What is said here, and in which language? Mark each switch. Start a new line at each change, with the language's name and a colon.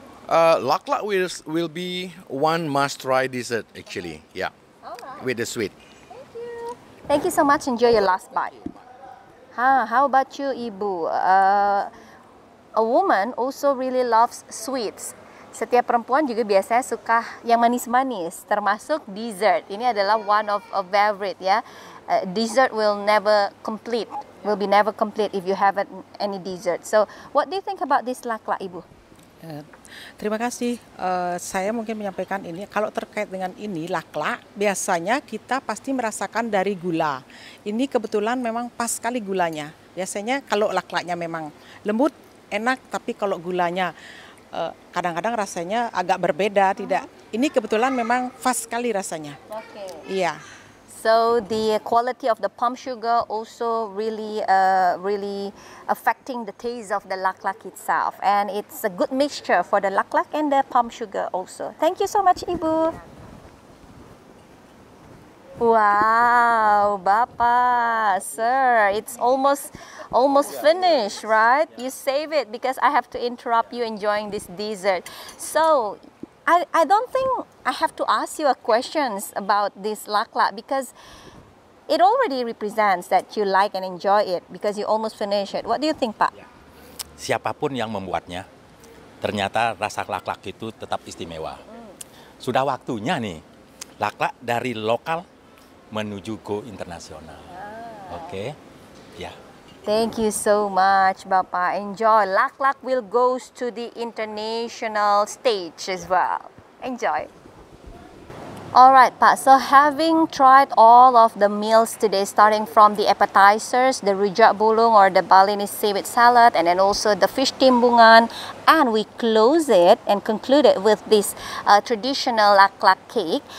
English: Laklak will be one must-try dessert actually. Yeah, with the sweet. Thank you so much. Enjoy your last bite. How about you, Ibu? A woman also really loves sweets.
Indonesian: Setiap perempuan juga biasanya suka yang manis-manis, termasuk dessert. Ini adalah
English: one of a favorite
Indonesian: ya.
English: Dessert will be never complete if you haven't any dessert. So, what do you think about this laklak, Ibu?
Indonesian: Terima kasih. Saya mungkin menyampaikan ini. Kalau terkait dengan ini laklak, biasanya kita pasti merasakan dari gula. Ini kebetulan memang pas sekali gulanya. Biasanya kalau laklaknya memang lembut, enak, tapi kalau gulanya kadang-kadang rasanya agak berbeda. Tidak. Ini kebetulan memang pas sekali rasanya. Iya.
English: So the quality of the palm sugar also really affecting the taste of the laklak itself, and it's a good mixture for the laklak and the palm sugar also. Thank you so much, Ibu. Wow, Bapak, sir, it's almost finished, right? You save it because I have to interrupt you enjoying this dessert. So I don't think I have to ask you a questions about this laklak because it already represents that you like and enjoy it because you almost finish it. What do you think, Pak?
Indonesian: Siapapun yang membuatnya, ternyata rasa laklak itu tetap istimewa. Sudah waktunya nih, laklak dari lokal menuju go internasional. Oke, ya.
English: Thank you so much, Bapak. Enjoy. Laklak will goes to the international stage as well. Enjoy. Alright, Pak. So having tried all of the meals today, starting from the appetizers, the rujak bulung or the Balinese seaweed salad, and then also the fish timbungan, and we close it and conclude it with this traditional laklak cake.